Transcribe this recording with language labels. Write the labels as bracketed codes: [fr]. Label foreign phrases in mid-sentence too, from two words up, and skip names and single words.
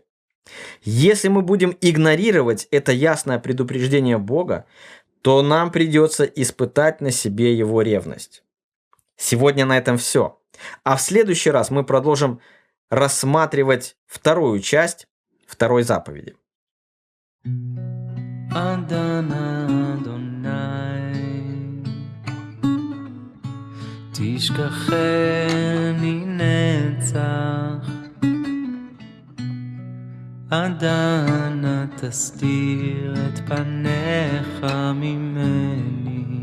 [ru] Если мы будем игнорировать это ясное предупреждение Бога, то нам придется испытать на себе его ревность. Сегодня на этом все. А в следующий раз мы продолжим рассматривать вторую часть второй заповеди. [he] תשכחני נצח, עד אנה תסתיר את פניך ממני,